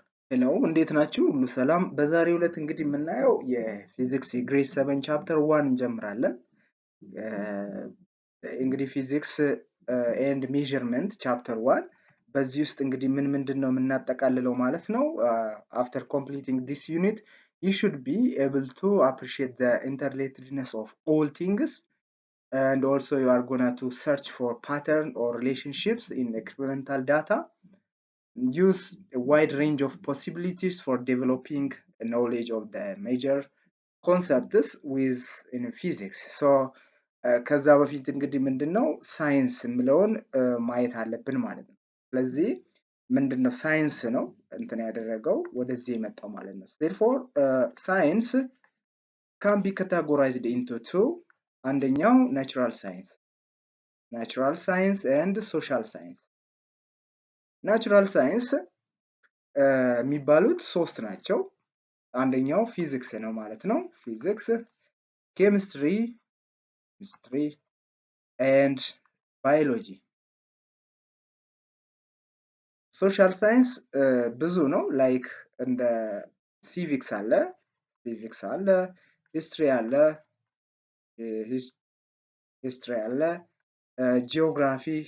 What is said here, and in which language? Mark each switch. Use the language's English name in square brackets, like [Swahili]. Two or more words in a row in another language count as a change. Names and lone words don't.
[Amharic] ሄሎ እንዴት ናችሁ? ሁሉ ሰላም። በዛሬው ዕለት እንግዲህ የምናየው የፊዚክስ የግሬድ 7 ቻፕተር 1 እንጀምራለን። እንግዲህ [English] physics and measurement chapter 1 [Amharic] በዚህ ውስጥ እንግዲህ ምንድን ነው የምናጠቃልለው ማለት ነው። [English] after completing this unit you should be able to appreciate the interrelatedness of all things, and also you are gonna to search for pattern or relationships in experimental data. Use a wide range of possibilities for developing a knowledge of the major concepts within physics. [Amharic] So ከዛ በፊት እንግዲህ ምንድነው ሳይንስ የሚለውን ማየት አለብን ማለት ነው። ስለዚህ ምንድነው ሳይንስ ነው እንትን ያደረገው ወደዚህ የመጣው ማለት ነው። [English] therefore science can be categorized into two. [Amharic] አንደኛው [English] natural science and social science. natural science [Amharic] የሚባሉት ሶስት ናቸው። አንደኛው ፊዚክስ ነው ማለት ነው። [English] physics, chemistry and biology. social science [Amharic] ብዙ ነው። ላይክ እንደ ሲቪክስ አለ፣ ሂስትሪ አለ፣ ጂኦግራፊ